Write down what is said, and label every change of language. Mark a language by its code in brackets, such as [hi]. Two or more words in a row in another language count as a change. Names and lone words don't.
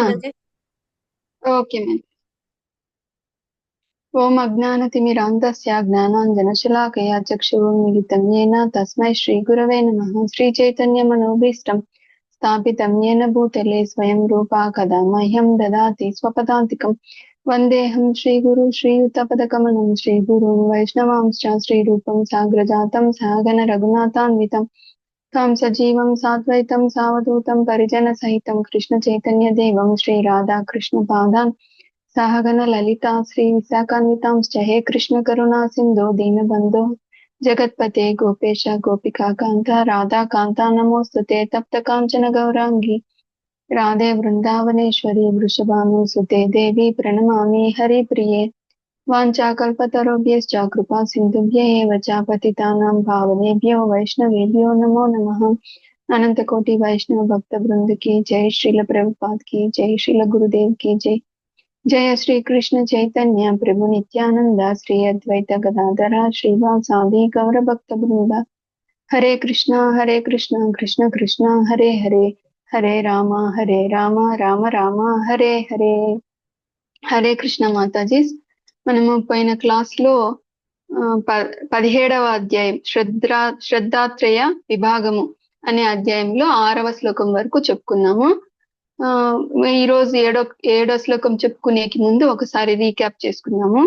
[te] మాతాజీ. [en] okay ma'am. [sa] ఓం అజ్ఞానతిమిరాంధస్య జ్ఞానాంజనశలాకయా చక్షురున్మిలితం येन తస్మై శ్రీగురవే నమః. శ్రీచైతన్యమనోభీష్టం స్థాపితం येन భూతలే స్వయం రూపా కదా మह्यं దదాతి స్వపదాంతికం. వందేహం శ్రీగురు శ్రీయుతపదకమలం శ్రీగురున్ వైష్ణవాంశ్చ శ్రీరూపం సాగ్రజాతం సహగణ రఘునాథాన్వితం తం సజీవం సాద్వైతం సావధూతం పరిజన సహితం కృష్ణ చైతన్య దేవం శ్రీ రాధా కృష్ణ పాదాన్ సహగణ లలితా శ్రీ విశాఖాన్వితాంశ్చ హే కృష్ణ కరుణా సింధో దీనబంధో జగత్పతే గోపేశ గోపికా కాంత రాధా కాంత నమోస్తుతే తప్త కాంచన గౌరాంగి రాధే వృందావనేశ్వరి వృషభానుసుతే దేవి ప్రణమామి హరి ప్రియే. వాంఛాకల్పతరుభ్యశ్చ కృపా సింధుభ్య ఏవ చ పతితానాం పావనేభ్యో వైష్ణవేభ్యో నమో నమః. [hi] अनंत कोटि वैष्णव भक्त बृंद की जय. श्रील प्रभुपाद की जय. श्रील गुरुदेव की जय. जय श्री कृष्ण चैतन्य प्रभु नित्यानंद श्री अद्वैत गदाधर श्रीवासादि गौर भक्त बृंद. [sa] हरे कृष्णा कृष्ण कृष्ण हरे हरे हरे राम राम राम हरे हरे. [hi] हरे कृष्ण माताजी. [te] మనము పోయిన క్లాస్ లో 17వ అధ్యాయం శ్రద్ధాత్రయ విభాగము అనే అధ్యాయంలో 6వ శ్లోకం వరకు చెప్పుకున్నాము. ఈ రోజు ఏడో శ్లోకం చెప్పుకునేకి ముందు ఒకసారి రీక్యాప్ చేసుకున్నాము.